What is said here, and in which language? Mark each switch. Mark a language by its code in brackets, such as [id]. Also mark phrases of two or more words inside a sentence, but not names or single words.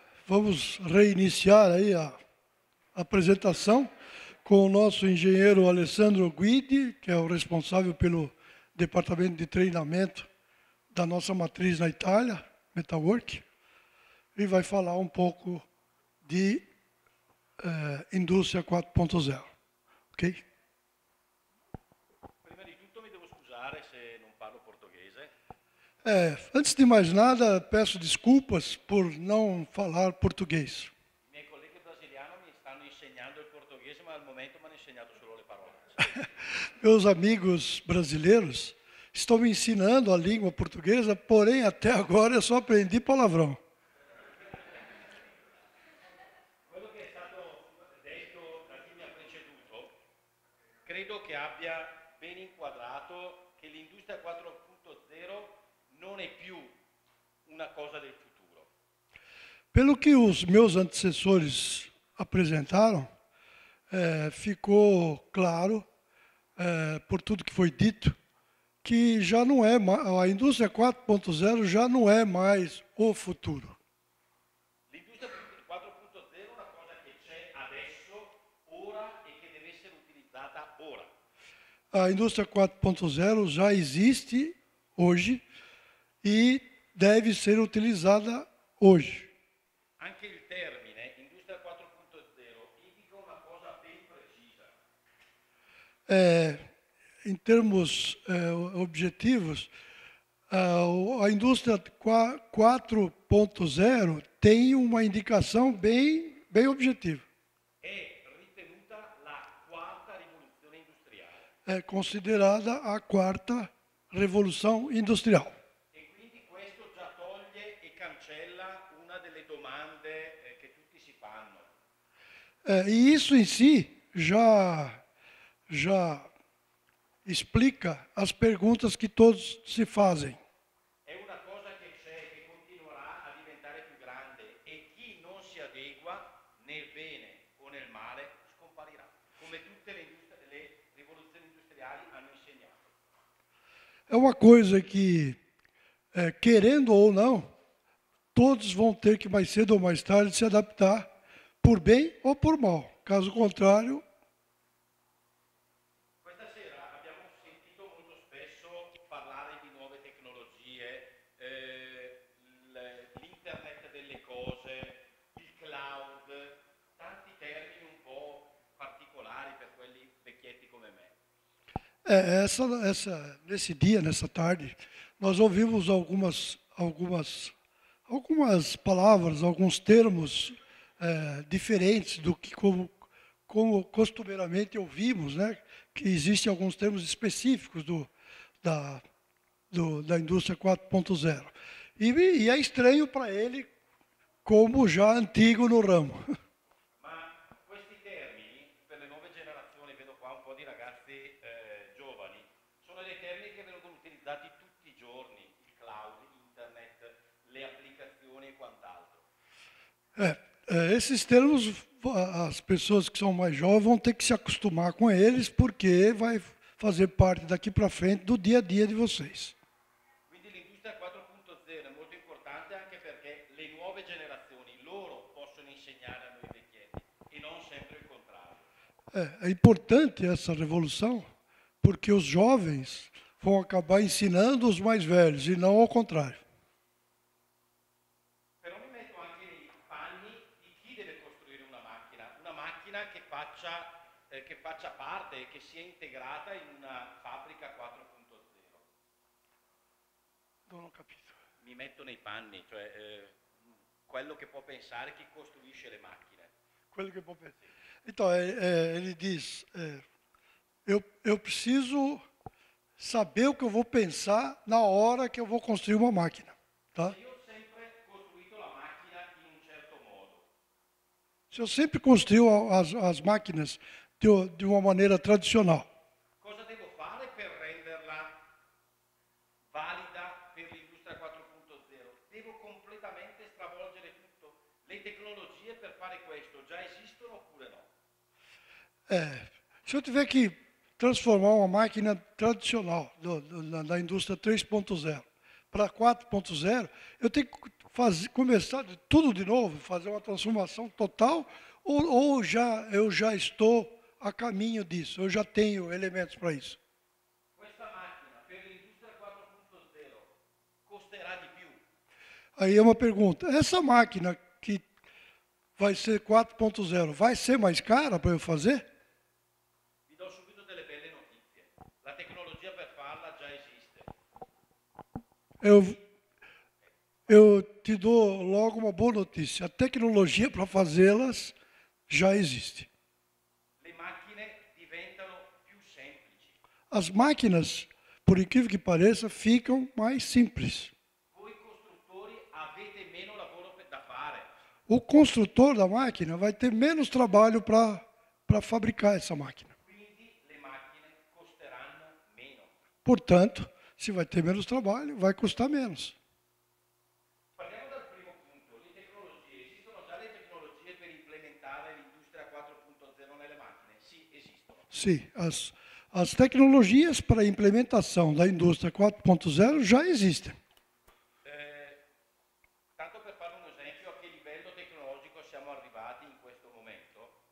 [pt] Vamos reiniciar aí a apresentação com o nosso engenheiro Alessandro Guidi, que é o responsável pelo departamento de treinamento da nossa matriz na Itália, Metalwork, e vai falar um pouco de indústria 4.0, ok? [it] Prima di tutto mi devo scusare se non parlo portoghese. [pt] Antes de mais nada, peço desculpas por não falar português. [it] I miei colleghi brasiliani mi stanno insegnando il portoghese, ma al momento mi hanno insegnato solo le parole. [pt] Meus amigos brasileiros estão me ensinando a língua portuguesa, porém, até agora eu só aprendi palavrão. [it] Quello che è stato detto da chi mi ha preceduto, credo che abbia ben inquadrato che l'industria 4.0 non è più una cosa del futuro. [pt] Pelo que os meus antecessores apresentaram, ficou claro, por tudo que foi dito, que já não é a indústria 4.0 já não é mais o futuro. [it] L'industria 4.0 è una cosa che c'è adesso, ora e che deve essere utilizzata ora. [pt] A indústria 4.0 já existe hoje e deve ser utilizada hoje. [it] Anche il termine industria 4.0 indica una cosa ben precisa. [pt] Em termos objetivos, a indústria 4.0 tem uma indicação bem objetiva. [it] È ritenuta la quarta rivoluzione industriale [pt] É considerada a quarta revolução industrial. [it] e quindi questo già toglie e cancella una delle domande che tutti si fanno. [pt] E isso em si já explica as perguntas que todos se fazem. [it] È una cosa che c'è che continuerà a diventare più grande e chi non si adegua nel bene o nel male scomparirà, come tutte le rivoluzioni industriali hanno insegnato. [pt] É uma coisa que, querendo ou não, todos vão ter que mais cedo ou mais tarde se adaptar, por bem ou por mal. Caso contrário, [it] Questa sera abbiamo sentito molto spesso parlare di nuove tecnologie, l'internet delle cose, il cloud, tanti termini un po' particolari per quelli vecchietti come me. [pt] nesse dia, nessa tarde, nós ouvimos algumas palavras, alguns termos diferentes do que como costumeiramente ouvimos, né? Que existem alguns termos específicos da indústria 4.0. E é estranho para ele, como já antigo no ramo. [it] Ma questi termini, per le nuove generazioni, vedo qua un po' di ragazzi giovani, sono dei termini che vengono utilizzati tutti i giorni, il cloud, internet, le applicazioni e quant'altro. [pt] Esses termos, as pessoas que são mais jovens vão ter que se acostumar com eles, porque vai fazer parte daqui para frente do dia a dia de vocês. [it] Quindi l'industria 4.0 è molto importante anche perché le nuove generazioni, loro possono insegnare a noi vecchietti e non sempre il contrario. [pt] É importante essa revolução, porque os jovens vão acabar ensinando os mais velhos, e não ao contrário. [it] Però mi metto anche nei panni di chi deve costruire una macchina che faccia parte e che sia integrata in una fabbrica 4.0. Non ho capito. Mi metto nei panni, cioè quello che può pensare chi costruisce le macchine. [pt] Quello que Então, ele diz, eu preciso saber o que eu vou pensar na hora que eu vou construir uma máquina. Tá? [it] Io ho sempre costruito la macchina in un certo modo. [pt] Se eu sempre construí as máquinas de uma maneira tradicional, [it] Cosa devo fare per renderla valida per l'industria 4.0? Devo completamente stravolgere tutto. Le tecnologie per fare questo già esistono oppure no? [pt] se eu tiver que transformar uma máquina tradicional da indústria 3.0 para 4.0, eu tenho que começar tudo de novo, fazer uma transformação total, ou eu já estou a caminho disso, eu já tenho elementos para isso? [it] Questa macchina per l'industria 4.0 costerà di più? [pt] Aí é uma pergunta, essa máquina que vai ser 4.0, vai ser mais cara para eu fazer? [it] Vi do subito delle belle notizie. La tecnologia per farla già esiste. [pt] Eu te dou logo uma boa notícia. A tecnologia para fazê-las já existe. [it] Le macchine diventano più semplici. [pt] As máquinas, por incrível que pareça, ficam mais simples. [it] Voi costruttori avete meno lavoro da fare. [pt] O construtor da máquina vai ter menos trabalho para fabricar essa máquina. [it] Quindi le macchine costeranno meno. [pt] Portanto, se vai ter menos trabalho, vai custar menos. [it] Partiamo dal primo punto, le tecnologie. Esistono già le tecnologie per implementare l'industria 4.0 nelle macchine? Sì, esistono. [pt] Sim, as tecnologias para a implementação da indústria 4.0 já existem. [it] Tanto per fare un esempio, a che livello tecnologico siamo arrivati in questo momento?